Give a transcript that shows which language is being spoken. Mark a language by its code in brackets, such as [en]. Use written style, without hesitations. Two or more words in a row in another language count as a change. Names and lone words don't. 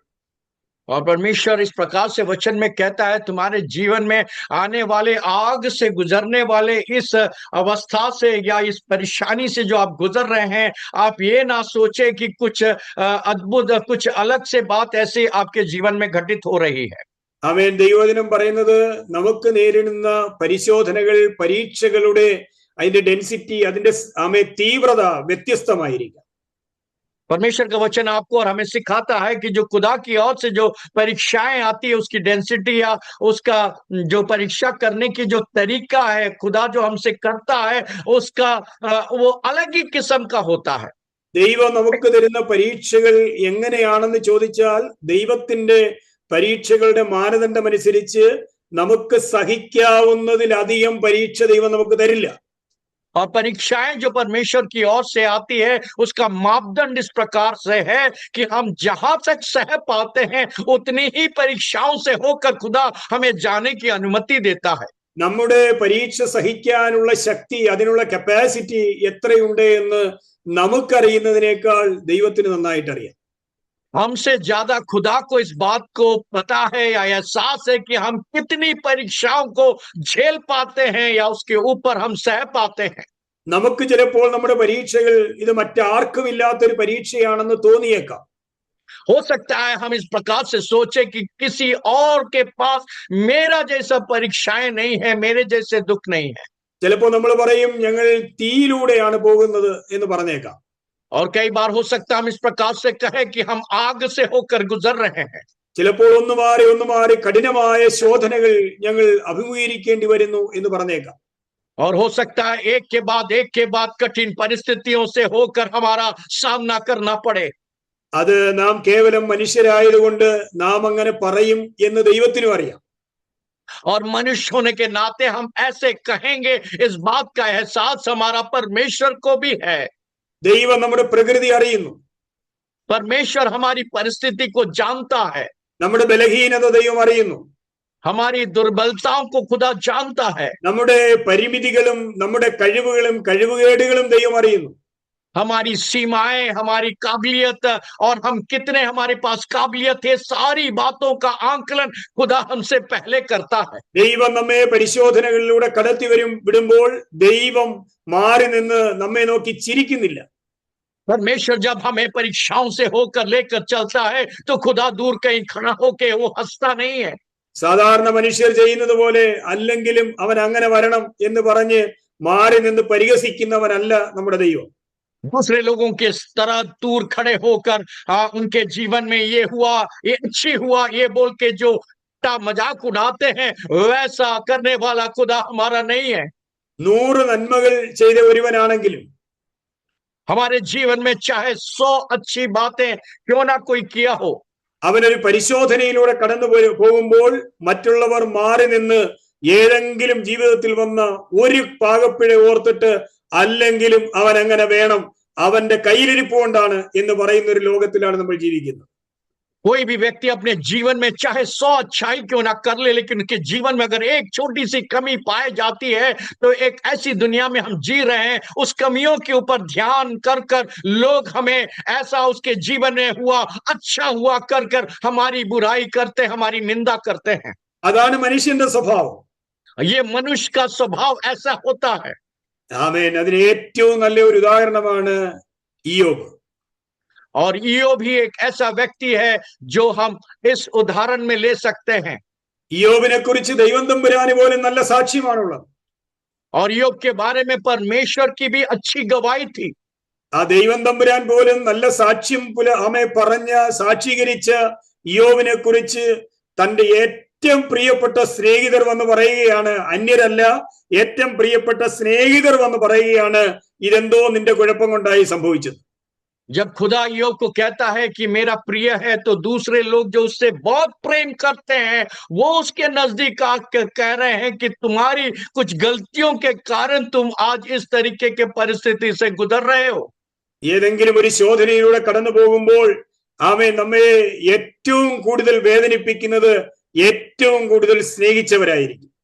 [hi] और परमेश्वर इस प्रकार से वचन में कहता है, तुम्हारे जीवन में आने वाले आग से गुजरने वाले इस अवस्था से या इस परेशानी से जो आप गुजर रहे हैं, आप ये ना सोचे कि कुछ अद्भुत, कुछ अलग से बात ऐसे आपके जीवन में घटित हो रही है। [ml] ആമേൻ. ദൈവവചനം പറയുന്നത്, നമുക്ക് നേരിടുന്ന പരിശോധനകൾ, പരീക്ഷകളുടെ അതിന്റെ ഡെൻസിറ്റി, അതിന്റെ തീവ്രത വ്യത്യസ്തമായിരിക്കും. [hi] परमेश्वर का वचन आपको और हमें सिखाता है कि जो खुदा की ओर से जो परीक्षाएं आती है, उसकी डेंसिटी या उसका जो परीक्षा करने की जो तरीका है, खुदा जो हमसे करता है, उसका वो अलग ही किस्म का होता है। [ml] ദൈവം നമുക്ക് തരുന്ന പരീക്ഷകൾ എങ്ങനെയാണെന്ന് ചോദിച്ചാൽ, ദൈവത്തിന്റെ പരീക്ഷകളുടെ മാനദണ്ഡം അനുസരിച്ച് നമുക്ക് സഹിക്കാവുന്നതിലധികം പരീക്ഷ ദൈവം നമുക്ക് തരില്ല. [hi] और परीक्षाएं जो परमेश्वर की ओर से आती है, उसका मापदंड इस प्रकार से है कि हम जहां तक सह पाते हैं, उतनी ही परीक्षाओं से होकर खुदा हमें जाने की अनुमति देता है। [ml] നമ്മുടെ പരീക്ഷ സഹിക്കാനുള്ള ശക്തി, അതിനുള്ള കപ്പാസിറ്റി എത്രയുണ്ട് എന്ന് നമുക്കറിയുന്നതിനേക്കാൾ ദൈവത്തിന് നന്നായിട്ട് അറിയാം. [hi] हमसे ज्यादा खुदा को इस बात को पता है या एहसास है कि हम कितनी परीक्षाओं को झेल पाते हैं या उसके ऊपर हम सह पाते हैं। [ml] നമുക്ക് ചിലപ്പോൾ നമ്മുടെ പരീക്ഷകൾ ഇത് മറ്റാർക്കും ഇല്ലാത്തൊരു പരീക്ഷയാണെന്ന് തോന്നിയേക്കാം. [hi] हो सकता है हम इस प्रकार से सोचे कि किसी और के पास मेरा जैसा परीक्षाएं नहीं है, मेरे जैसे दुख नहीं है। [ml] ചിലപ്പോൾ നമ്മൾ പറയും ഞങ്ങൾ തീയിലൂടെയാണ് പോകുന്നത് എന്ന് പറഞ്ഞേക്കാം. [hi] और कई बार हो सकता है हम इस प्रकार से कहें कि हम आग से होकर गुजर रहे हैं। [ml] ചിലപ്പോൾ ഒന്നു മാറി കഠിനമായ ശോധനകൾ ഞങ്ങൾ അഭിമുഖീകരിക്കേണ്ടി വരുന്നു എന്ന് പറഞ്ഞേക്കാം. [hi] और हो सकता है एक के बाद कठिन परिस्थितियों से होकर हमारा सामना करना पड़े। [ml] അത് നാം കേവലം മനുഷ്യരായതുകൊണ്ട് നാം അങ്ങനെ പറയും എന്ന് ദൈവത്തിനും അറിയാം. [hi] और मनुष्य होने के नाते हम ऐसे कहेंगे, इस बात का एहसास हमारा परमेश्वर को भी है। [ml] ദൈവം നമ്മുടെ പ്രകൃതി അറിയുന്നു. [hi] परमेश्वर हमारी परिस्थिति को जानता है। [ml] നമ്മുടെ ബലഹീനത ദൈവം അറിയുന്നു. [hi] हमारी दुर्बलताओं को खुदा जानता है। [ml] നമ്മുടെ പരിമിതികളും നമ്മുടെ കഴിവുകേടുകളും ദൈവം അറിയുന്നു. [hi] हमारी सीमाएं, हमारी काबिलियत और हम कितने हमारे पास काबिलियत है, सारी बातों का आंकलन खुदा हमसे पहले करता है। [ml] ദൈവം നമ്മെ പരിശോധനകളിലൂടെ വിടുമ്പോൾ ദൈവം മാറി നിന്ന് നമ്മെ നോക്കി ചിരിക്കുന്നില്ല. [hi] परमेश्वर जब हमें परीक्षाओं से होकर लेकर चलता है तो खुदा दूर कहीं खड़ा होकर वो हंसता नहीं है। [ml] സാധാരണ മനുഷ്യർ ചെയ്യുന്നത് പോലെ അല്ലെങ്കിലും അവൻ അങ്ങനെ വരണം എന്ന് പറഞ്ഞ് മാറി നിന്ന് പരിഹസിക്കുന്നവനല്ല നമ്മുടെ ദൈവം. [hi] दूसरे लोगों के तरह दूर खड़े होकर उनके जीवन में ये हुआ, ये अच्छी हुआ, ये बोल के जो मजाक उड़ाते हैं, वैसा करने वाला खुदा हमारा नहीं है। [ml] 100 നന്മകൾ ചെയ്ത ഒരുവനാണെങ്കിലും [hi] हमारे जीवन में चाहे 100 अच्छी बातें क्यों ना कोई किया हो, [ml] അവനൊരു പരിശോധനയിലൂടെ കടന്നു പോകുമ്പോൾ മറ്റുള്ളവർ മാറി നിന്ന് ഏതെങ്കിലും ജീവിതത്തിൽ വന്ന ഒരു പാകപ്പിഴ ഓർത്തിട്ട് അല്ലെങ്കിലും അവൻ അങ്ങനെ വേണം, അവന്റെ കയ്യിലിരിപ്പ് കൊണ്ടാണ് എന്ന് പറയുന്ന ഒരു ലോകത്തിലാണ് നമ്മൾ ജീവിക്കുന്നത്. [hi] कोई भी व्यक्ति अपने जीवन में चाहे 100 अच्छाई क्यों ना कर ले, लेकिन उनके जीवन में अगर एक छोटी सी कमी पाई जाती है तो एक ऐसी दुनिया में हम जी रहे हैं, उस कमियों के ऊपर ध्यान कर कर लोग हमें ऐसा उसके जीवन में हुआ, अच्छा हुआ कर कर हमारी बुराई करते, हमारी निंदा करते हैं। [ml] അതാണ് മനുഷ്യന്റെ സ്വഭാവം. [hi] ये मनुष्य का स्वभाव ऐसा होता है। [ml] ആമേൻ. അതിന് ഏറ്റവും നല്ല ഒരു ഉദാഹരണമാണ് ഇയ്യോബ്. [hi] और इय्योब भी एक ऐसा व्यक्ति है जो हम इस उदाहरण में ले सकते हैं। [ml] ഇയ്യോബിനെ കുറിച്ച് ദൈവം തമ്പുരാന് പോലും നല്ല സാക്ഷ്യമാണുള്ളത്. [hi] और इय्योब के बारे में परमेश्वर की भी अच्छी गवाही थी। [ml] ആ ദൈവം തമ്പുരാൻ പോലും നല്ല സാക്ഷ്യം സാക്ഷീകരിച്ച ഇയ്യോബിനെ കുറിച്ച് തന്റെ ഏറ്റവും പ്രിയപ്പെട്ട സ്നേഹിതർ വന്ന് പറയുകയാണ്, അന്യരല്ല, ഏറ്റവും പ്രിയപ്പെട്ട സ്നേഹിതർ വന്ന് പറയുകയാണ്, ഇതെന്തോ നിന്റെ കുഴപ്പം കൊണ്ടായി സംഭവിച്ചത്. [hi] जब खुदा इय्योब को कहता है कि मेरा प्रिय है, तो दूसरे लोग जो उससे बहुत प्रेम करते हैं वो उसके नजदीक आकर कह रहे हैं कि तुम्हारी कुछ गलतियों के कारण तुम आज इस तरीके के परिस्थिति से गुजर रहे हो। [ml] ഏതെങ്കിലും ഒരു ശോധനയിലൂടെ കടന്നു പോകുമ്പോൾ നമ്മെ ഏറ്റവും കൂടുതൽ വേദനിപ്പിക്കുന്നത് ഏറ്റവും കൂടുതൽ സ്നേഹിച്ചവരായിരിക്കും.